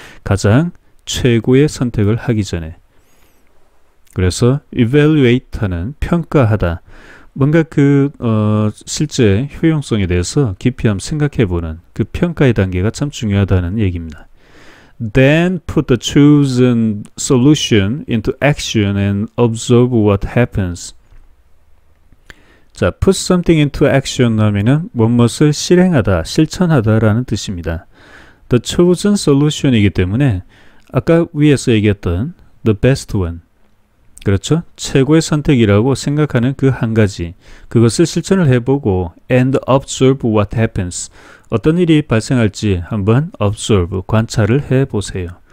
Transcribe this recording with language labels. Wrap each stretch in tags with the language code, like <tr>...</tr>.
<ko>가장 최고의 선택을 하기 전에. 그래서 evaluate는 평가하다. 뭔가 그 실제 효용성에 대해서 깊이 한번 생각해보는 그 평가의 단계가 참 중요하다는 얘기입니다.</ko> <en>Then put the chosen solution into action and observe what happens.</en> <ko>자,</ko> <en>put something into action</en> <ko>하면은 무엇을 실행하다, 실천하다라는 뜻입니다.</ko> <en>The chosen solution</en> <ko>이기 때문에 아까 위에서 얘기했던</ko> <en>the best one,</en> <ko>그렇죠? 최고의 선택이라고 생각하는 그 한 가지, 그것을 실천을 해보고</ko> <en>and observe what happens,</en> <ko>어떤 일이 발생할지 한번 observe, 관찰을 해보세요.</ko>